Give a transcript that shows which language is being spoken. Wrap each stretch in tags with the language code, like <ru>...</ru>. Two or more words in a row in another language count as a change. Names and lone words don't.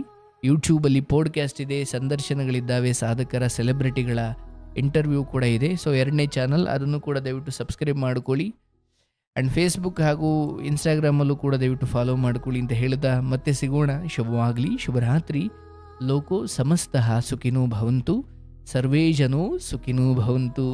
<kn>ಯೂಟ್ಯೂಬಲ್ಲಿ ಪಾಡ್ಕ್ಯಾಸ್ಟ್ ಇದೆ, ಸಂದರ್ಶನಗಳಿದ್ದಾವೆ, ಸಾಧಕರ ಸೆಲೆಬ್ರಿಟಿಗಳ ಇಂಟರ್ವ್ಯೂ ಕೂಡ ಇದೆ. ಸೊ 2ನೇ ಚಾನಲ್, ಅದನ್ನು ಕೂಡ ದಯವಿಟ್ಟು ಸಬ್ಸ್ಕ್ರೈಬ್ ಮಾಡ್ಕೊಳ್ಳಿ.</kn> <en>and Facebook</en> <kn>ಹಾಗೂ ಇನ್ಸ್ಟಾಗ್ರಾಮಲ್ಲೂ ಕೂಡ ದಯವಿಟ್ಟು ಫಾಲೋ ಮಾಡ್ಕೊಳ್ಳಿ ಅಂತ ಹೇಳ್ತಾ ಮತ್ತೆ ಸಿಗೋಣ. ಶುಭವಾಗಲಿ, ಶುಭರಾತ್ರಿ.</kn> <sa>ಲೋಕೋ ಸಮಸ್ತಃ ಸುಖಿನೋ ಭವಂತು, ಸರ್ವೇ ಜನೋ ಸುಖಿನೋ ಭವಂತು.</sa>